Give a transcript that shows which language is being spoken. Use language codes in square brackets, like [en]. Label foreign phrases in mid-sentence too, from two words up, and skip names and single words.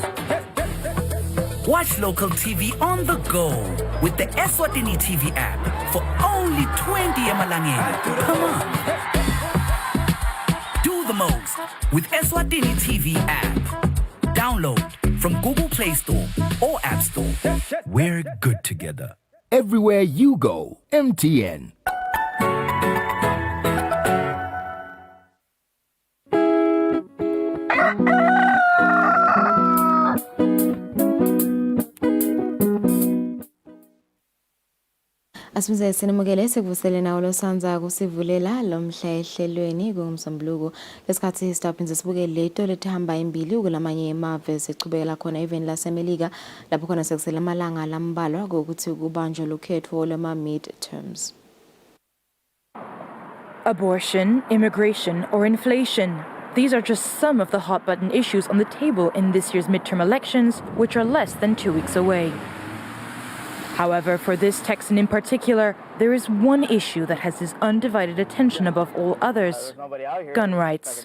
[en] Watch local TV on the go with the Eswatini TV app for only 20 emalangeni. Come on. Do the most with Eswatini TV app. Download from Google Play Store or App Store. We're good together. Everywhere you go, MTN. [ss] Asimize sinimukele sekuvusele nawo losanza kusivulela lomhla ehlelweni kumsombuluko lesikhathi sitaphinze sibuke leto letihamba imbili ukulamanye emave sechubekela khona even lasemelika lapho khona sekusela amalanga lambalwa ukuthi kubanjwe lokhetho lwama mid-terms. [en] Abortion, immigration, or inflation. These are just some of the hot-button issues on the table in this year's midterm elections, which are less than 2 weeks away. However, for this Texan in particular, there is one issue that has his undivided attention above all others: gun rights.